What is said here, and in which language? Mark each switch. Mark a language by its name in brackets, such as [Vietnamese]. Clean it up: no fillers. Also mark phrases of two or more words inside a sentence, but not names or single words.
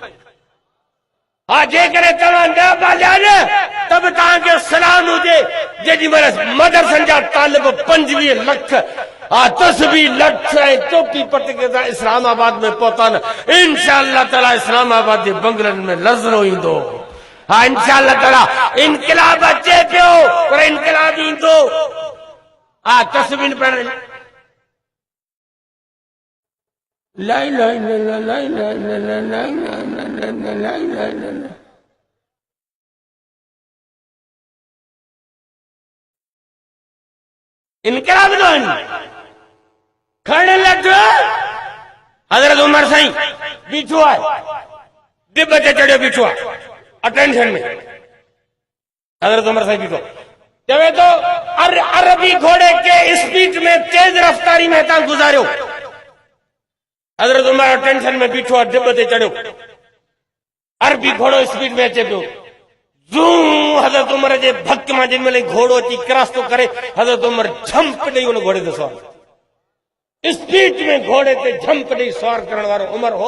[Sindhi] हा जेकॾहिं तव्हां न पालिया न त बि तव्हांखे सलाम हुजे जेॾी महिल मदरसनि जा तालिब 25 लख हा तस्बीह लठ ऐं टोपी पट के सां इस्लामाबाद में पहुता न [Arabic] إن شاء الله تعالى [Sindhi] इस्लामाबाद जे बंगलनि में लज़नो ईंदो। हा [Arabic] إن شاء الله تعالى [Sindhi] इनकलाब अचे पियो पर इनकलाब ईंदो। हा तस्बीह पढ़ण [Arabic] لا إله إلا الله لا إله إلا الله لا إله إلا الله لا إله إلا الله. [Sindhi] इनकलाब तो खड़े लठ हजरत उमर साईं बीठो आहे दिब ते चढ़ियो बीठो आहे अटेंशन में। हजरत उमर साईं बीठो चवे तो अरबी घोड़े के स्पीड में तेज रफ्तारी में तव्हां गुज़ारियो। हजरत उमर अटेंशन में बीठो आहे दिब ते चढ़ियो अरबी घोड़ो स्पीड में अचे पियो। ज़ूं हजरत उमर जे भक मां जिन महिल घोड़ो अची क्रॉस थो करे हजरत उमर झंप ॾेई उन घोड़े ते सवार स्पीड में घोड़े ते झंप ॾेई सवार करण वारो उमर हो।